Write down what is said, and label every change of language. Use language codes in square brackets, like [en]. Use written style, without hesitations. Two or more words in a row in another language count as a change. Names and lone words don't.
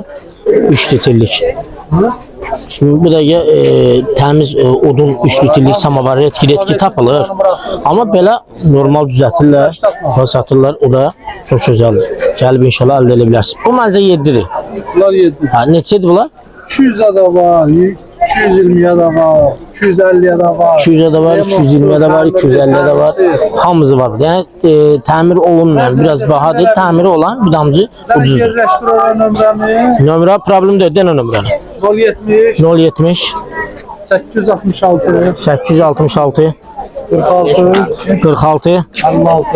[az] 3 litrlik. Şimdi bu da təmiz odun 3 litrlik samovar retki tapılır. Amma belə normal düzəltirlər və satırlar. O da çox gözəldir. Gəlib inşallah əldə edə bilərsiniz. Bu məncə 7'dir. Bunlar 7. Ha, neçədir bunlar? 200'a da var, 220'ya da var, 250'ya da var. [tr] 200'e de var, 220'ye de var, 250'ye de var. [az] Hamısı var. Yani təmir olunmayan, biraz bahadır. Təmiri olan bir damcı ucuzdur. Yerləşdir ora nömrəni. Nömrə problem deyil, denə nömrəni. 070 070 866 866 46 46 56.